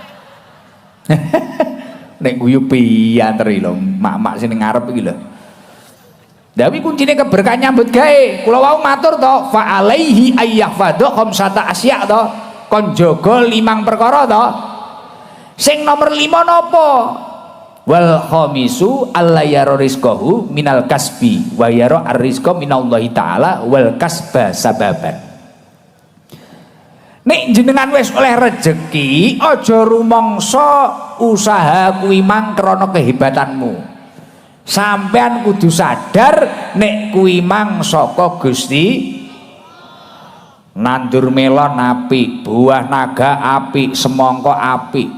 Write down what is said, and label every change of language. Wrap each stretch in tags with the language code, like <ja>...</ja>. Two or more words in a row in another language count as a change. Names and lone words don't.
<jv>Nek guyu pianteri lho, mak-mak sing ngarep iki lho. Tapi kuncine keberkahan nyambut gawe. Kula wau matur to,</jv> <ar>فعليه أن يحفظ خمسة أشياء</ar> <jv>to. Kon jaga 5 perkara to. Sing nomor 5 napa?</jv> <ar>والخامس أن لا يرى رزقه من الكسب ويرى الرزق من الله تعالى والكسب سببا.</ar> <jv>Nek jenengan wis oleh rejeki, aja rumangsa usaha kuwi mang krana kehebatanmu. Sampean kudu sadar nek kuwi mang saka Gusti. Nandur melon apik, buah naga apik, semangka apik.</jv>